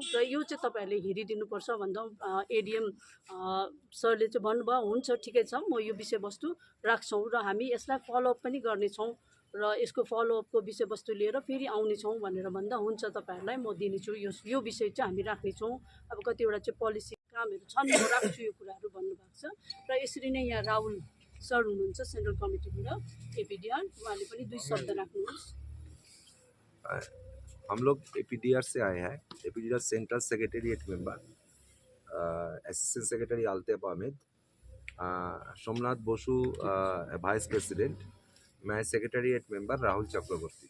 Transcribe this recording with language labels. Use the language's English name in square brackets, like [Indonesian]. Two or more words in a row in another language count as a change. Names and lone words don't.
[Nepali] र यो चाहिँ तपाईँहरूले हेरिदिनुपर्छ भन्दा एडिएम सरले चाहिँ भन्नुभयो हुन्छ ठिकै छ, म यो विषयवस्तु राख्छौँ र हामी यसलाई फलोअप पनि गर्नेछौँ र यसको फलोअपको विषयवस्तु लिएर फेरि आउनेछौँ भनेर भन्दा हुन्छ तपाईँहरूलाई म दिनेछु। यो विषय चाहिँ हामी राख्नेछौँ। अब कतिवटा चाहिँ पोलिसी कामहरू छन्, म राख्छु यो कुराहरू भन्नुभएको छ। र यसरी नै यहाँ राहुल सर हुनुहुन्छ [English] central committeeबाट [Nepali] एपिडिआर, उहाँले पनि दुई शब्द राख्नुहोस्। [Hindi] हम लोग एपीडीआर से आए हैं, एपीडीआर [English] central secretariat member, assistant secretary [Hindi] आलतेब अहमद, सोमनाथ बसु [English] vice president, [Hindi] मैं [English] secretariat member [Hindi] राहुल चक्रवर्ती।